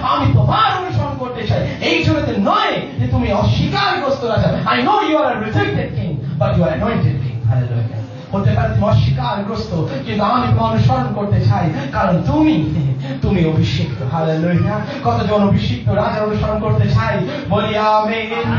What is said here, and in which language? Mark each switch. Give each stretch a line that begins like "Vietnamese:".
Bangla: আমি তোমার অনুসরণ করতে চাই, এই জন্যতে নয় যে তুমি অস্বীকারগ্রস্ত রাজা।
English: I know you are a rejected king, but you are anointed king. Hallelujah.
Bangla: হতে পারে তুমি অস্বীকারগ্রস্ত, কিন্তু আমি তোমার অনুসরণ করতে চাই, কারণ তুমি অভিষিক্ত। হালেলুয়া। কতজন অভিষিক্ত রাজা অনুসরণ করতে চাই? বলি আমেন।